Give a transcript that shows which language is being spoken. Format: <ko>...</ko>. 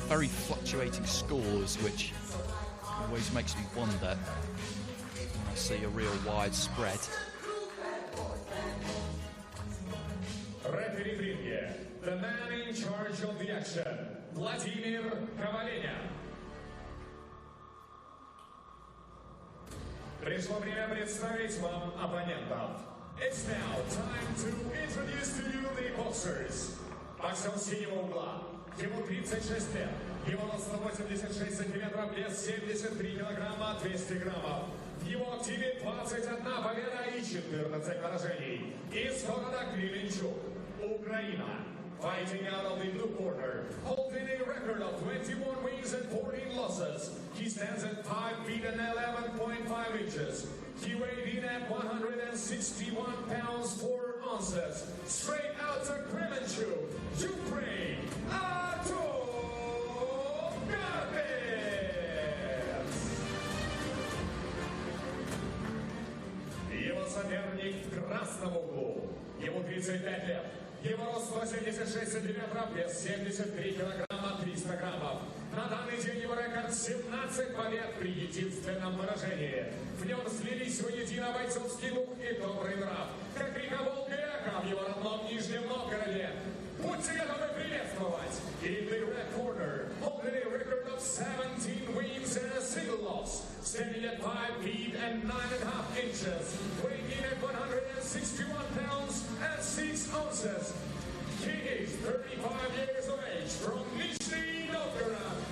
<en>Very fluctuating scores, which always makes me wonder when I see a real wide spread. Referee</en> <ru>в ринге,</ru> <en>the man in charge of the action, Vladimir Myshev.</en> <ru>Пришло время представить вам оппонентов.</ru> <en>It's now time to introduce to you the boxers.</en> <ru>Боксер синего угла. Ему 36 лет. Его рост 186 сантиметров, вес 73 килограмма, 200 граммов. В его активе 21 победа и 14 поражений. Из города Кременчуг, Украина.</ru> <en>Fighting out of the blue corner, holding a record of 21 wins and 14 losses. He stands at 5 feet and 11.5 inches. He weighed in at 161 pounds 4 ounces. Straight out of Kremenchuk, Ukraine, Kold Karpets.</en> <ru>Его соперник в красном углу. Ему 35 лет. Его рост 176 сантиметров, вес 73 килограмма, 300 граммов. На данный день его рекорд 17 побед при единственном поражении. В нем слились воедино бойцовский дух и добрый нрав. Как река Волга и Ока в его родном Нижнем Новгороде. Будьте готовы приветствовать.</ru> <en>In the red corner, holding a record of 17 wins and a single loss. Standing at 5 feet and 9.5 inches. Weighing in at 161 pounds and 6 ounces. He is 35 years of age from Nizhny Novgorod.</en>